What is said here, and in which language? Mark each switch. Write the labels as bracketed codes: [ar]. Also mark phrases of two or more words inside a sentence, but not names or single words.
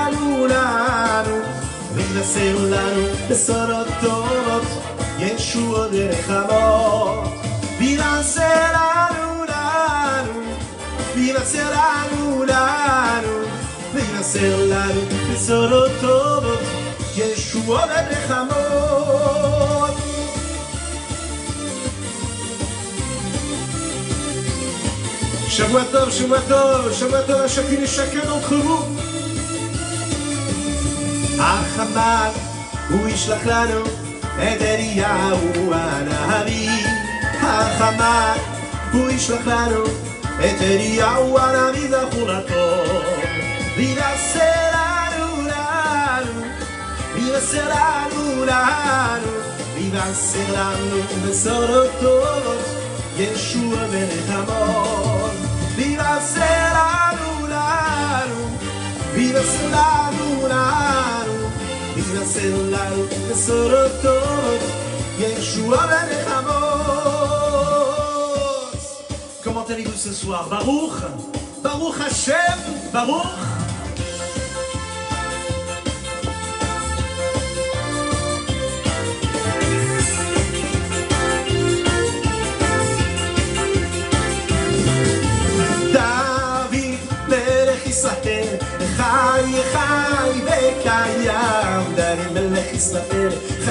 [he] לנו בשורות טובות ישועות ונחמות ויבשר לנו בשורות טובות ישועות ונחמות. שבוע טוב [fr] à chacune et chacun d'entre vous. [he] החמן הוא ישלח לנו את אליהו הנביא. החמן הוא ישלח לנו את אליהו הנביא זכור לטוב ויבשר לנו בשורות טובות ישוע ונחמות. ויבשר לנו בשורות טובות ישוע ונחמות. [fr] Comment allez-vous ce soir? [he] ברוך, ברוך השם, ברוך. ישראל חי חי וקיים דני מלך ישראל חי